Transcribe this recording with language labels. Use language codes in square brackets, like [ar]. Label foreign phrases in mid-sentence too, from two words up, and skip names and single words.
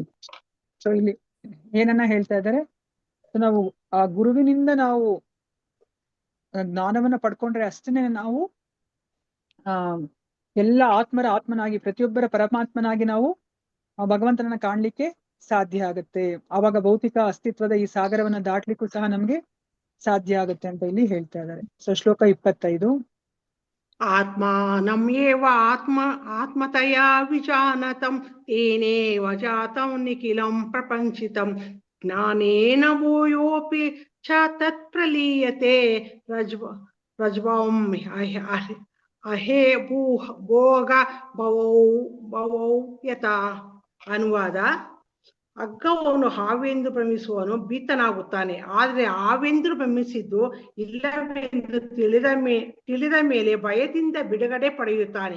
[kn] ಸೊ ಇಲ್ಲಿ ಏನನ್ನ ಹೇಳ್ತಾ ಇದ್ದಾರೆ, ನಾವು ಆ ಗುರುವಿನಿಂದ ನಾವು ಜ್ಞಾನವನ್ನ ಪಡ್ಕೊಂಡ್ರೆ ಅಷ್ಟೇನೆ ನಾವು ಎಲ್ಲ ಆತ್ಮರ ಆತ್ಮನಾಗಿ ಪ್ರತಿಯೊಬ್ಬರ ಪರಮಾತ್ಮನಾಗಿ ನಾವು ಭಗವಂತನನ್ನ ಕಾಣ್ಲಿಕ್ಕೆ ಸಾಧ್ಯ ಆಗುತ್ತೆ. ಆವಾಗ ಭೌತಿಕ ಅಸ್ತಿತ್ವದ ಈ ಸಾಗರವನ್ನ ದಾಟ್ಲಿಕ್ಕೂ ಸಹ ನಮ್ಗೆ ಸಾಧ್ಯ ಆಗುತ್ತೆ ಅಂತ ಇಲ್ಲಿ ಹೇಳ್ತಾ ಇದ್ದಾರೆ. ಸೊ ಶ್ಲೋಕ 25. [sa] ಆತ್ಮಾನಂ ಏವ ಆತ್ಮತಯಾ ವಿಜಾನತಂ ತೇನೇವ ಜಾತಂ ನಿಖಿಲಂ ಪ್ರಪಂಚಿತಂ ಜ್ಞಾನೇನ ಭೂಯೋಪಿ ಚ ತತ್ ಪ್ರಲೀಯತೆ ರಜ್ವಂ ಅಹೇ ಭೋಗ ಭವೌ ಯಥಾ. [kn] ಅನುವಾದ. ಅಗ್ಗವನು ಹಾವೆಂದು ಭ್ರಮಿಸುವನು ಭೀತನಾಗುತ್ತಾನೆ, ಆದರೆ ಹಾವೆಂದು ಭ್ರಮಿಸಿದ್ದು ಇಲ್ಲವೆಂದು ತಿಳಿದ ಮೇಲೆ ಭಯದಿಂದ ಬಿಡುಗಡೆ ಪಡೆಯುತ್ತಾನೆ.